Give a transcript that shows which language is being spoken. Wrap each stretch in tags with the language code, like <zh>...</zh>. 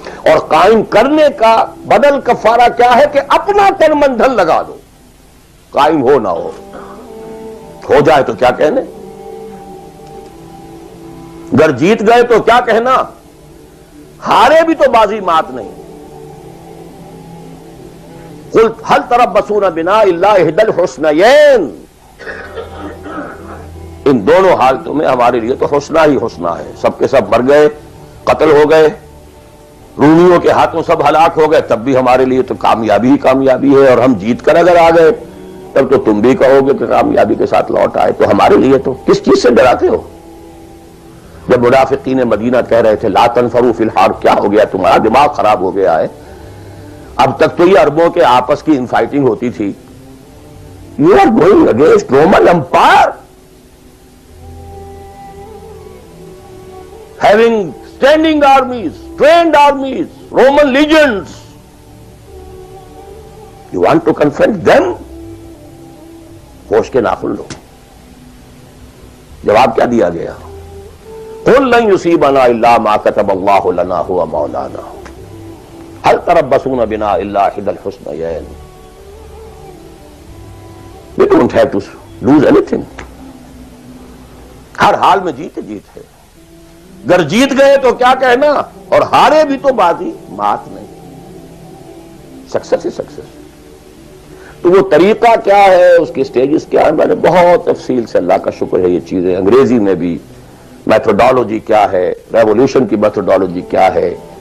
<ur>اور قائم کرنے کا بدل کفارہ کیا ہے کہ اپنا تن من دھن لگا دو. قائم ہو نہ ہو جائے تو کیا کہنے، اگر جیت گئے تو کیا کہنا، ہارے بھی تو بازی مات نہیں.</ur> <ar>قل هل تربصون بنا الا احدى الحسنيين.</ar> <ur>ان دونوں حالتوں میں ہمارے لیے تو حسنہ ہی حسنہ ہے. سب کے سب مر گئے، قتل ہو گئے، رومیوں کے ہاتھوں سب ہلاک ہو گئے، تب بھی ہمارے لیے تو کامیابی ہی کامیابی ہے. اور ہم جیت کر اگر آ گئے تب تو تم بھی کہو گے کہ کامیابی کے ساتھ لوٹ آئے. تو ہمارے لیے تو کس چیز سے ڈراتے ہو؟ جب منافقین مدینہ کہہ رہے تھے</ur> <ar>لا تنفروا فی الحرب،</ar> <ur>کیا ہو گیا تمہارا دماغ خراب ہو گیا ہے؟ اب تک تو یہ عربوں کے آپس کی انفائٹنگ ہوتی تھی.</ur> <en>You are going against Roman empire having standing armies, trained armies, Roman legends. You want to confront them?</en> <ur>ہوش کے ناخن لو. جواب کیا دیا گیا؟</ur> <ar>قل لن یصیبنا الا ما كتب اللہ لنا هو مولانا هل تربصون بنا الا احدى الحسنيين.</ar> <en>We don't have to lose anything.</en> <ur>ہر حال میں جیت ہے. اگر جیت گئے تو کیا کہنا، اور ہارے بھی تو بازی مات نہیں. سکسیس ہی سکسیس. تو وہ طریقہ کیا ہے، اس کی سٹیجز کیا ہے، میں نے بہت تفصیل سے، اللہ کا شکر ہے، یہ چیزیں انگریزی میں بھی، میتھڈالوجی کیا ہے، ریولوشن کی میتھڈالوجی کیا ہے.</ur>